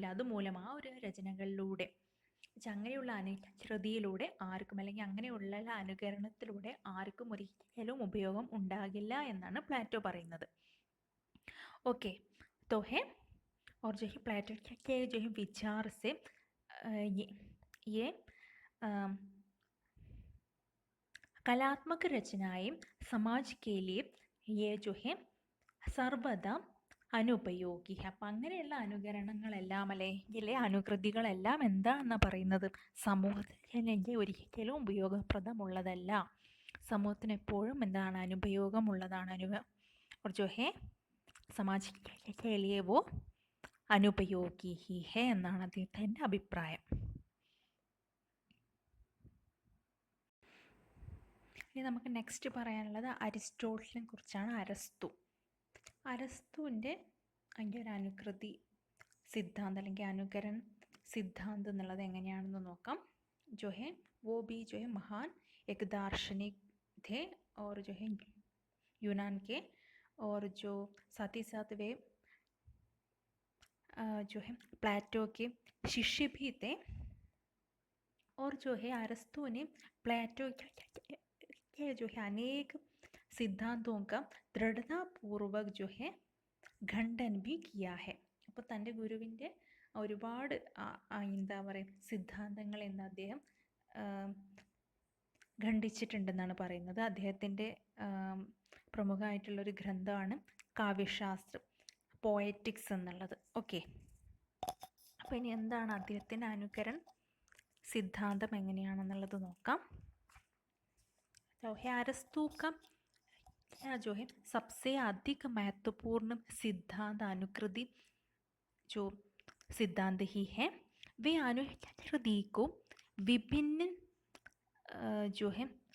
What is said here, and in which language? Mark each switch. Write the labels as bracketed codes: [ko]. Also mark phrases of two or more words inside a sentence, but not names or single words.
[ml] അതുമൂലം ആ ഒരു രചനകളിലൂടെ അങ്ങനെയുള്ള അനുകൃതിയിലൂടെ ആർക്കും അല്ലെങ്കിൽ അങ്ങനെയുള്ള അനുകരണത്തിലൂടെ ആർക്കും ഒരിക്കലും ഉപയോഗം ഉണ്ടാകില്ല എന്നാണ് പ്ലാറ്റോ പറയുന്നത്. ഓക്കെ, [hi] तो है और जो है प्लेटो के जो है विचार से ये कलात्मक रचनाएं समाज के लिए ये जो है सर्वदा अनुपयोगी. [ml] അപ്പം അങ്ങനെയുള്ള അനുകരണങ്ങളെല്ലാം അല്ലെങ്കിൽ അനുകൃതികളെല്ലാം എന്താണെന്നാണ് പറയുന്നത്, സമൂഹത്തിന് ഒരിക്കലും ഉപയോഗപ്രദമുള്ളതല്ല. സമൂഹത്തിന് എപ്പോഴും എന്താണ് അനുപയോഗമുള്ളതാണ്. [hi] और जो है समाज के लिए वो अनुपयोगी ही है [ml] എന്നാണ് അദ്ദേഹത്തിൻ്റെ അഭിപ്രായം. ഇനി നമുക്ക് നെക്സ്റ്റ് പറയാനുള്ളത് അരിസ്റ്റോട്ടലിനെ കുറിച്ചാണ്. അരസ്തുവിൻ്റെ അതിൻ്റെ ഒരു അനുകൃതി സിദ്ധാന്തം അല്ലെങ്കിൽ അനുകരൺ സിദ്ധാന്തം എന്നുള്ളത് എങ്ങനെയാണെന്ന് നോക്കാം. [hi] जो है वो भी जो है महान एक दार्शनिक थे और जो है यूनान के, और जो साथ ही साथ वे जो है प्लेटो के शिष्य भी थे. और जो है अरस्तु ने प्लेटो के जो है अनेक सिद्धांतों का दृढ़तापूर्वक जो है ഖണ്ഡൻ भी किया है. [ml] അപ്പോൾ തൻ്റെ ഗുരുവിൻ്റെ ഒരുപാട് എന്താ പറയുക സിദ്ധാന്തങ്ങൾ എന്ന് അദ്ദേഹം ഖണ്ഡിച്ചിട്ടുണ്ടെന്നാണ് പറയുന്നത്. അദ്ദേഹത്തിൻ്റെ പ്രമുഖമായിട്ടുള്ളൊരു ഗ്രന്ഥമാണ് കാവ്യശാസ്ത്രം, പോയറ്റിക്സ് എന്നുള്ളത്. ഓക്കെ, അപ്പോൾ ഇനി എന്താണ് അദ്ദേഹത്തിൻ്റെ അനുകരൺ സിദ്ധാന്തം എങ്ങനെയാണെന്നുള്ളത് നോക്കാം. [hi] अरस्तू का जो है सबसे अधिक महत्वपूर्ण सिद्धांत अनुकृति जो सिद्धांत ही है, वे अनुकृति को विभिन्न जो है